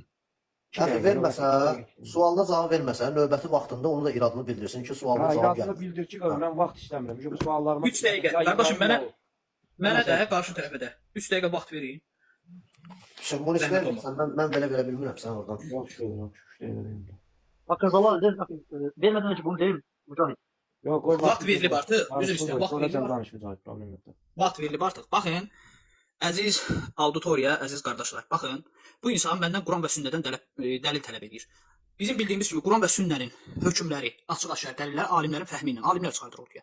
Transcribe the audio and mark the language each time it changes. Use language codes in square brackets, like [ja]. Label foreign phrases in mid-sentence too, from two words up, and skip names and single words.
[az] Əxi verməsə, sualına cavab verməsə, növbəti vaxtında onu da iradını bildirsin ki, sualına cavab İradını gəlmir. bildir ki, mən vaxt istəmirəm. Çünki bu suallarıma 3 dəqiqə. Qardaşım, mənə də qarşı tərəfə də 3 dəqiqə vaxt verin. Simbolis Zəhmət vermirsən, mən belə verə bilmirəm sən oradan. Yox, yox, yox. [tr] Bakın Zalal vermeden önce bunu değil Mücahit. [az] Yox, qoy Vaxt verilib artıq. Üzr istəyirəm, vaxt Sonra sən verilib. danış, mücahid, problem yoxdur. Vaxt verilib artıq. Baxın, əziz auditoriya, əziz qardaşlar, baxın, bu insan məndən Quran və sünnədən dəlil tələb edir. Bizim bildiyimiz kimi Quran və sünnənin hökmləri, açıq-aşkar dəlillər alimlərin fəhmi ilə, alimlər çıxardır ortaya.